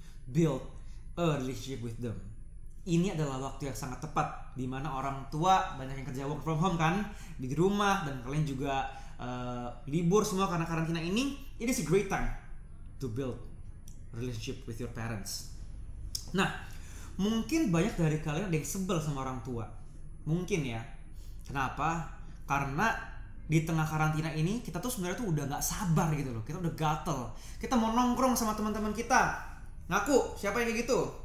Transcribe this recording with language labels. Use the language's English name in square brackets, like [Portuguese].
[English] Build a relationship with them. [Indonesian] Ini adalah waktu yang sangat tepat di mana orang tua banyak yang kerja [English] work from home [Indonesian] kan, di rumah, dan kalian juga libur semua karena karantina ini. [English] It is a great time to build relationship with your parents. [Indonesian] Nah, mungkin banyak dari kalian ada yang sebel sama orang tua. Mungkin ya. Kenapa? Karena di tengah karantina ini kita tuh sebenarnya tuh udah nggak sabar gitu loh. Kita udah gatel. Kita mau nongkrong sama teman-teman kita. Ngaku, siapa yang kayak gitu?